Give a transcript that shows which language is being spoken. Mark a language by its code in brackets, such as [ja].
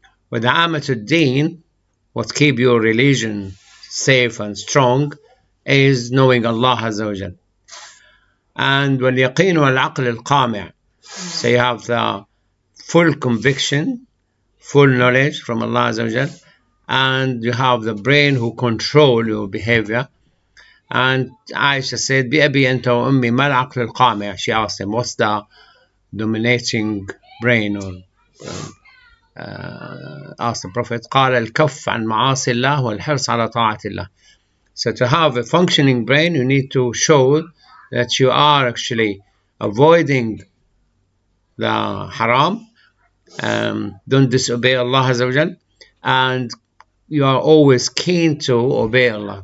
[en] With the Deen, what keep your religion safe and strong is knowing Allah Azza wa Jal. And [ar] واليقين والعقل القامع, [en] so you have the full conviction, full knowledge from Allah Azza wa Jal, and you have the brain who control your behavior. And Aisha said, [ar] بأبي أنت وأمي ما العقل القامع? [en] She asked him, what's the dominating brain? Or asked the Prophet, [ar] قال الكف عن معاصي الله والحرص على طاعة الله. [en] So to have a functioning brain, you need to show that you are actually avoiding the haram, don't disobey Allah Azza wa Jal, and you are always keen to obey Allah.